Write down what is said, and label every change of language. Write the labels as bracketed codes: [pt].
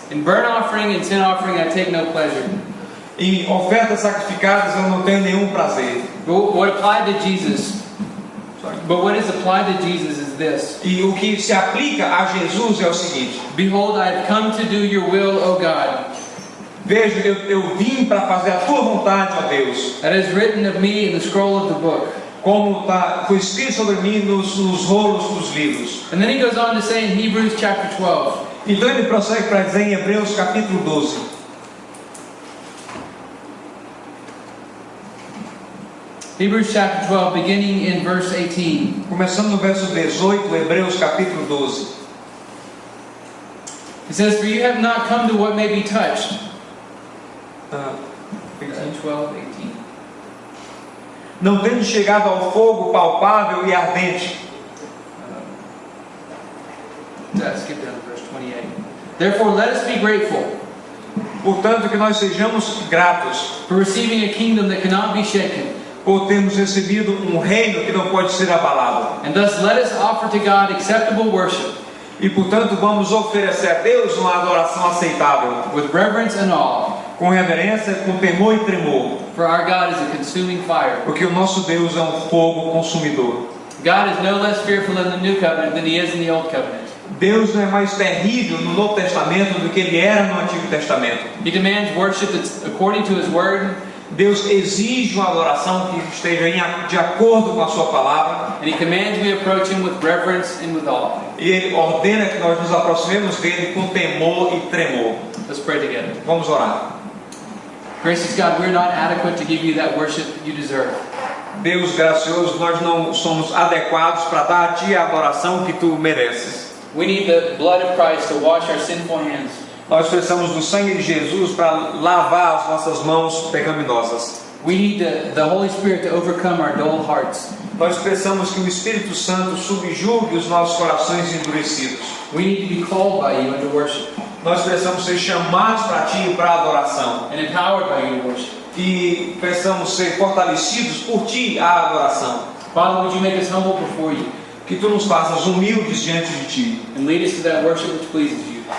[en] In burnt offering and sin offering I take no pleasure. [pt] Em ofertas sacrificadas eu não tenho nenhum prazer. [en] But what applied to Jesus, but what is applied to Jesus is this. [pt] E o que se aplica a Jesus é o seguinte: [en] Behold, I have come to do your will, O God. [pt] veja, eu vim para fazer a tua vontade, ó Deus, [en] That is written of me in the scroll of the book. [pt] como foi escrito sobre mim nos rolos dos livros. [en] And then he goes on to say in Hebrews chapter 12. [pt] Então ele prossegue para dizer em Hebreus capítulo 12. [en] Hebrews chapter 12, beginning in verse 18. [pt] Começando no verso 18, Hebreus capítulo 12. [en] It says, for you have not come to what may be touched. [pt] 12, 18. Não tendo chegado ao fogo palpável e ardente. [en] Skip down to verse 28. Therefore let us be grateful [pt] Portanto, que nós sejamos gratos [en] for receiving a kingdom that cannot be shaken. [pt] por termos recebido um reino que não pode ser abalado. [en] And thus let us offer to God acceptable worship [pt] E portanto vamos oferecer a Deus uma adoração aceitável, [en] with reverence and awe. [pt] com reverência, com temor e tremor, [en] For our God is a consuming fire. [pt] porque o nosso Deus é um fogo consumidor. [en] God is no less fearful in the new covenant than he is in the old covenant. [pt] Deus não é mais terrível no Novo Testamento do que ele era no Antigo Testamento. [en] He demands worship that's according to his word, [pt] Deus exige uma adoração que esteja de acordo com a sua palavra, [en] and he commands we approach him with reverence and with awe. [pt] e ele ordena que nós nos aproximemos dele com temor e tremor. [en] Let's pray together. [pt] Vamos orar. [en] Gracious God, we're not adequate to give you that worship you deserve. [pt] Deus gracioso, nós não somos adequados para dar a ti a adoração que tu mereces. [en] We need the blood of Christ to wash our sinful hands. [pt] Nós precisamos do sangue de Jesus para lavar as nossas mãos pecaminosas. [en] We need the Holy Spirit to overcome our dull hearts. [pt] Nós precisamos que o Espírito Santo subjugue os nossos corações endurecidos. [en] We need to be called by you into worship [pt] Nós precisamos ser chamados para ti e para a adoração. [en] and empowered by you to worship. [pt] E precisamos ser fortalecidos por ti à adoração. [en] Father, would you make us humble before you [pt] Que tu nos faças humildes diante de ti [en] and lead us to that worship which pleases you?